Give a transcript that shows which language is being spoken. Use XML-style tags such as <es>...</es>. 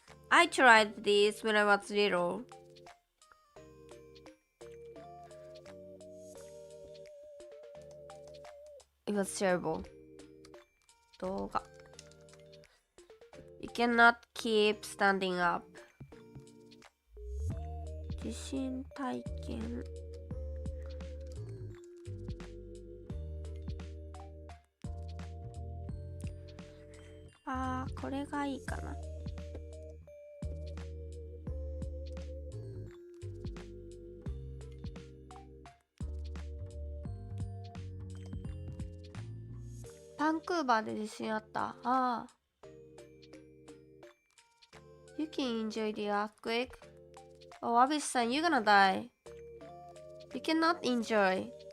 <en>I tried this when I was little. It was terrible. 動画 You cannot keep standing up.</en> <ja>地震体験これがいいかな。バンクーバーで地震あった。</ja> <en>You can enjoy the earthquake. Oh, Abish-san, you're gonna die. You cannot enjoy.</en>